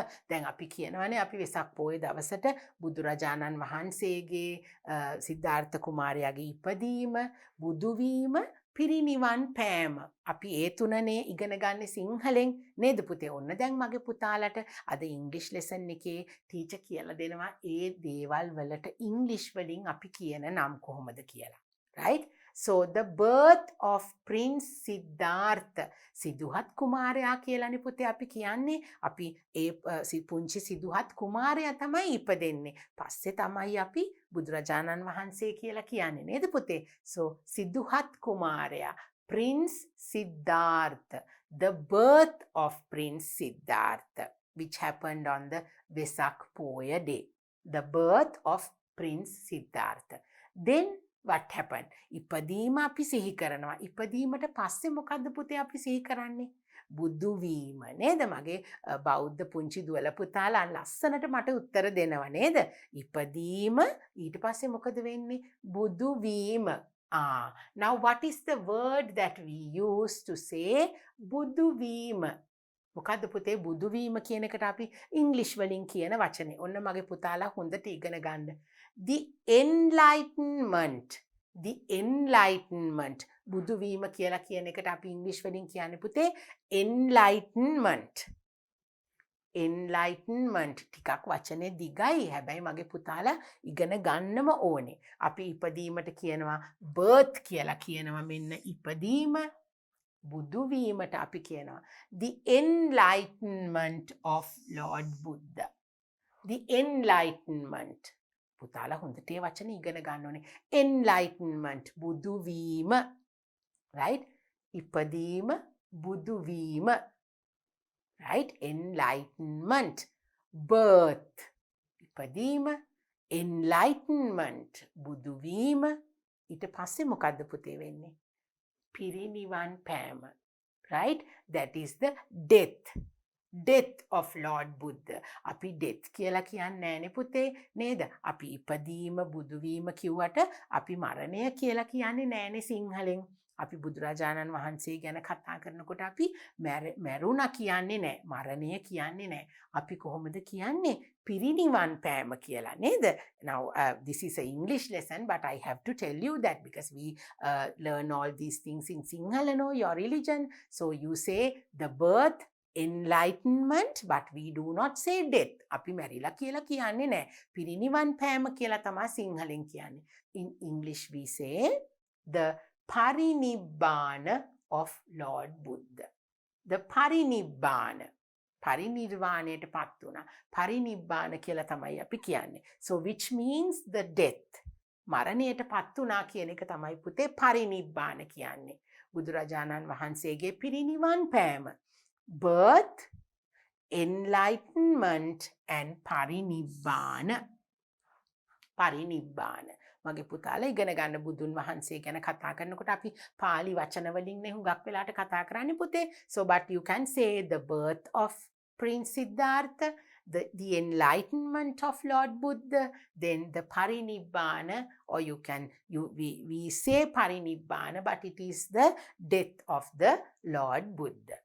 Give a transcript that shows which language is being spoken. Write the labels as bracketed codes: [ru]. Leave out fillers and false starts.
[si] දැන් අපි කියනවානේ අපි වෙසක් පොය දවසට බුදුරජාණන් වහන්සේගේ සිද්ධාර්ථ කුමාරයාගේ ඉපදීම, බුදුවීම, පිරිනිවන් පෑම. අපි ඒ තුනනේ ඉගෙන ගන්න සිංහලෙන් නේද පුතේ? ඔන්න දැන් මගේ පුතාලට අද ඉංග්‍රීසි ලෙසන් එකේ ටීචර් කියලා දෙනවා ඒ දේවල් වලට ඉංග්‍රීසි වලින් අපි කියන නම් කොහොමද කියලා. [en] right? So the birth of Prince Siddharth. [si] Siduhath කුමාරයා කියලානේ පුතේ අපි කියන්නේ. අපි ඒ පුංචි සිදුහත් කුමාරයා තමයි ඉපදෙන්නේ. පස්සේ තමයි අපි බුදුරජාණන් වහන්සේ කියලා කියන්නේ නේද පුතේ? So සිදුහත් කුමාරයා, Prince Siddharth. [en] The birth of Prince Siddharth, which happened on the Vesak Poya Day. The birth of Prince Siddharth. Then what happened? [si] ඉපදීම අපි සිහි කරනවා. ඉපදීමට පස්සේ මොකද්ද පුතේ අපි සිහි කරන්නේ? බුදු වීම නේද? මගේ බෞද්ධ පුංචි දුවල පුතාලා ලස්සනට මට උත්තර දෙනවා නේද? ඉපදීම ඊට පස්සේ මොකද වෙන්නේ? බුදු වීම. [en] Now what is the word that we use to say බුදු වීම? [si] මොකද්ද පුතේ බුදු වීම කියන එකට අපි ඉංග්‍රීසි වලින් කියන වචනේ. ඔන්න මගේ පුතාලා හොඳට ඉගෙන ගන්න. [en] The enlightenment. The enlightenment. [si] බුදු වීම කියලා කියන එකට අපි ඉංග්‍රීසි වලින් කියන්නේ පුතේ enlightenment. enlightenment. ටිකක් වචනේ දිගයි. හැබැයි මගේ පුතාලා ඉගෙන ගන්නම ඕනේ. අපි ඉපදීමට කියනවා birth කියලා කියනවා. මෙන්න ඉපදීම. බුදු වීමට අපි කියනවා [en] the enlightenment of Lord Buddha. The enlightenment. [si] පුතාලා හොඳට ඒ වචනේ ඉගෙන ගන්න ඕනේ. enlightenment. බුදු වීම. right? ඉපදීම, බුදු වීම. right? [en] enlightenment. birth. [si] ඉපදීම, enlightenment. බුදු වීම. ඊට පස්සේ මොකද්ද පුතේ වෙන්නේ? පිරිනිවන් පෑම. right? [en] That is the death. Death of Lord Buddha. [si] අපි death කියලා කියන්නේ නෑනේ පුතේ නේද? අපි ඉපදීම, බුදුවීම කිව්වට අපි මරණය කියලා කියන්නේ නෑනේ සිංහලෙන්. අපි බුදුරජාණන් වහන්සේ ගැන කතා කරනකොට අපි මැරුණා කියන්නේ නෑ, මරණය කියන්නේ නෑ. අපි කොහොමද කියන්නේ? පිරිනිවන් පෑම කියලා නේද? [en] Now this is an English lesson, but I have to tell you that because we learn all these things in Sinhala, no, your religion. So you say the birth, enlightenment, but we do not say death. [si] අපි මැරිලා කියලා කියන්නේ නැහැ. පිරිනිවන් පෑම කියලා තමයි සිංහලෙන් කියන්නේ. [en] In English we say the parinibbana of Lord Buddha. [si] The parinibbana. පරිනිර්වාණයට පත් වුණා. පරිනිබ්බාන කියලා තමයි අපි කියන්නේ. [en] So which means the death. [si] මරණයට පත් වුණා කියන එක තමයි පුතේ පරිනිබ්බාන කියන්නේ. බුදුරජාණන් වහන්සේගේ පිරිනිවන් පෑම. [en] Birth, enlightenment and parinibbana. [si] පරිනිබ්බාන. මගේ පුතාලා ඉගෙන ගන්න බුදුන් වහන්සේ ගැන කතා කරනකොට අපි පාලි වචන වලින් නේ හුඟක් වෙලාට කතා කරන්නේ පුතේ. [en] So but you can say the birth of Prince Siddhartha, the enlightenment of Lord Buddha, then the parinibbana, or we say parinibbana, but it is the death of the Lord Buddha.